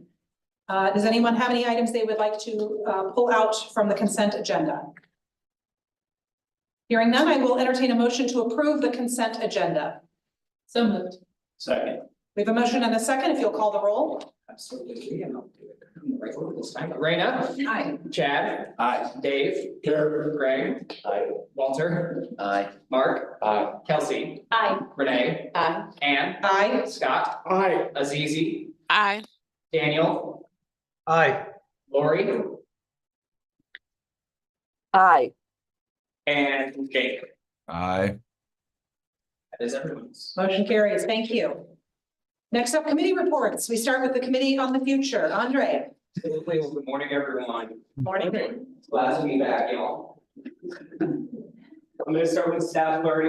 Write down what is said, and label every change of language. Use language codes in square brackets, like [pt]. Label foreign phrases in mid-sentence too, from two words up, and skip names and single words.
[en] Does anyone have any items they would like to pull out from the consent agenda? Hearing none, I will entertain a motion to approve the consent agenda. So moved. Second. We have a motion and a second, if you'll call the roll. Absolutely, and I'll do it in the right order this time. Raina, Aye. Chad, Aye. Dave, Greg, Walter, Aye. Mark, Aye. Kelsey, Aye. Renee, Aye. Ann, Aye. Scott, Aye. Azizi, Aye. Daniel, Aye. Lori, Aye. and Jake. Aye. That is everyone's. Motion carries. Thank you. Next up, committee reports. We start with the Committee on the Future. Andre. Absolutely. Well, good morning, everyone. Morning. Glad to be back, y'all. I'm gonna start with staff learning.